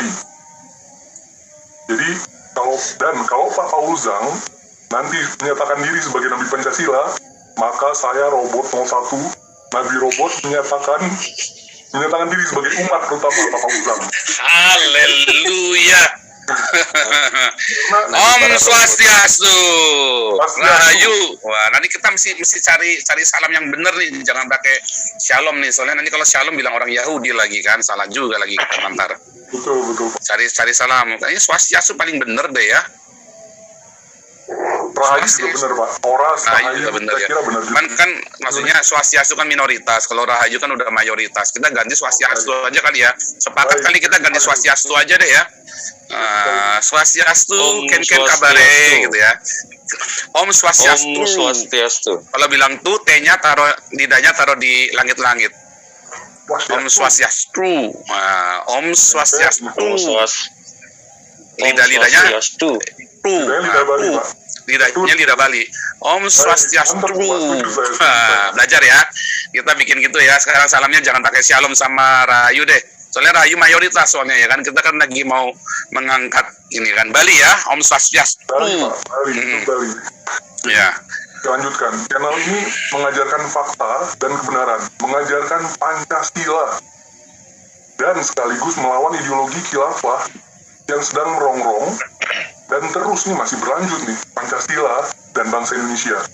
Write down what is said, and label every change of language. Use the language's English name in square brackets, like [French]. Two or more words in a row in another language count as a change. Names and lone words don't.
[Indonesian] Jadi, kalau Pak Fauzang nanti menyatakan diri sebagai Nabi Pancasila, maka saya robot 01, Nabi Robot menyatakan diri sebagai umat terutama Pak Fauzang. Haleluya. [Sanskrit] ॐ स्वस्त्यस्तु. [Indonesian] Rahayu. Wah, nanti kita mesti cari salam yang benar nih, jangan pakai shalom nih. Soalnya nanti kalau shalom bilang orang Yahudi lagi kan, salah juga lagi kita antar. Betul. Cari salam. Kayaknya Swastiastu paling bener deh ya. Rahayu juga benar Pak. Rahayu juga benar ya. Benar juga. Kan maksudnya Swastiastu kan minoritas. Kalau Rahayu kan udah mayoritas. Kita ganti Swastiastu aja kali ya. Sepakat kali kita ganti Swastiastu aja deh ya. Swastiastu, [Balinese] ken kabare [Indonesian] gitu ya. [Sanskrit] ॐ स्वस्त्यस्तु. [Indonesian] Kalau bilang tuh T-nya lidahnya taruh di langit-langit. [Sanskrit] ॐ स्वस्त्यस्तु। ॐ स्वस्त्यस्तु. [Indonesian] Lidahnya lidahnya lidah Bali. [Sanskrit] ॐ स्वस्त्यस्तु. [Indonesian] Belajar ya. Kita bikin gitu ya. Sekarang salamnya jangan pakai shalom sama Rahayu deh. Soalnya Rahayu mayoritas soalnya ya kan. Kita kan lagi mau mengangkat ini kan Bali ya. [Sanskrit] ॐ स्वस्त्यस्तु. [Indonesian] Bali. Ya. Lanjutkan. Channel ini mengajarkan fakta dan kebenaran, mengajarkan Pancasila, dan sekaligus melawan ideologi khilafah yang sedang merongrong dan terus nih masih berlanjut nih Pancasila dan bangsa Indonesia.